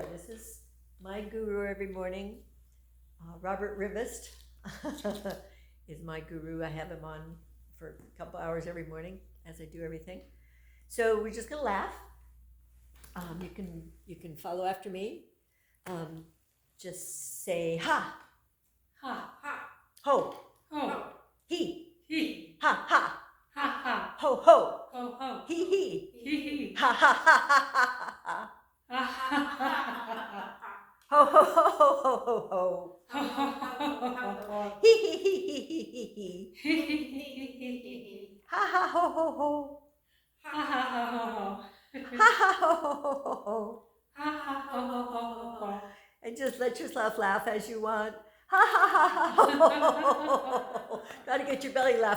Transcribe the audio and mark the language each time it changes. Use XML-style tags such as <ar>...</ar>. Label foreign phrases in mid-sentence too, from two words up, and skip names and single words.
<en>This is my guru every morning. Robert Rivest is my guru. I have him on for a couple hours every morning as I do everything. So we're just gonna laugh. You can follow after me. Just say ha, Ha. Ha. ho, Ho. he, He. ha ha, Ha ha. ho ho, Ho ho. he he, He he. ha ha ha ha ha ha. Ha ha ha ha. Ho ho ho ho ho ho ho. Ho ho ho ho ho. Hee hee hee hee hee hee hee. He he he he he. Ha ha ho ho ho. Ha ha ho ho ho. Ha ha ho ho ho ho ho. Ha ha ho ho ho ho ho. And just let yourself laugh as you want. Ha ha ha ha ho ho ho ho ho. Try to get your belly laugh.</en>